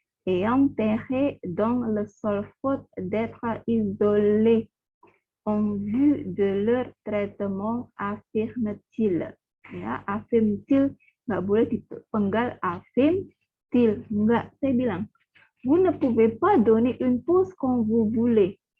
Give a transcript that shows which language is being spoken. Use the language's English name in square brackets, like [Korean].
[French] Ayant terré dans le sol faute d'être isolé en vue de leur traitement, affirme-t-il. [Indonesian] Ya, affirme-t-il nggak boleh dipenggal affirme-t-il. Enggak, saya bilang, [French] vous ne pouvez pas donner une pause quand vous voulez.